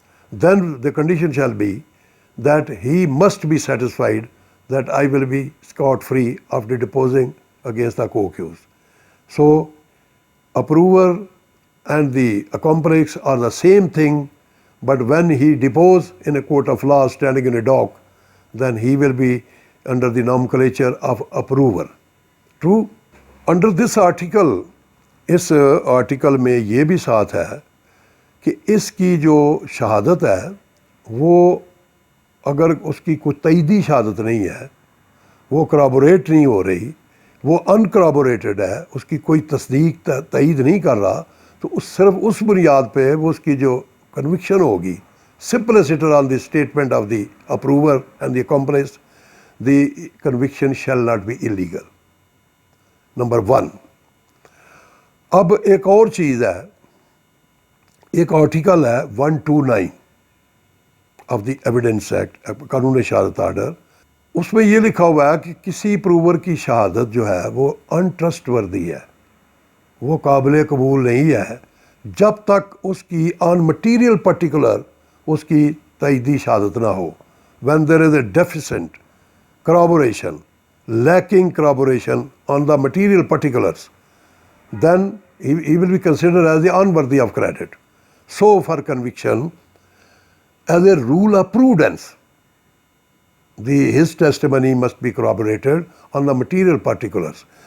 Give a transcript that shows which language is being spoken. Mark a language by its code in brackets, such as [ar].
[en] Then the condition shall be that he must be satisfied that I will be scot-free after deposing against the co-accused. So, approver and the accomplice are the same thing, but when he deposes in a court of law standing in a dock, then he will be under the nomenclature of approver. True? Under this article, [hi] इस article में ये भी साथ है कि इसकी जो शहादत है वो अगर उसकी कोई तईदी शहादत नहीं है, वो करॉबोरेट नहीं हो रही, वो अनकरॉबोरेटेड है, उसकी कोई तस्दीक तईद नहीं कर रहा, तो सिर्फ उस बुनियाद पे वो उसकी जो कन्विक्शन होगी, [en] simpliciter on the statement of the approver and the accomplice, the conviction shall not be illegal. Number 1. [hi] अब एक और चीज़ है, एक आर्टिकल है 129 ऑफ द एविडेंस एक्ट, कानून शहादत आर्डर. उसमें ये लिखा हुआ है कि किसी प्रूवर की शहादत जो है वो अनट्रस्टवर्दी है, वो काबिल कबूल नहीं है जब तक उसकी [en] on material particular [hi] उसकी तईदी शहादत ना हो. [en] When there is a deficient corroboration, lacking corroboration on the material particulars, then he will be considered as the unworthy of credit. So for conviction, as a rule of prudence, his testimony must be corroborated on the material particulars.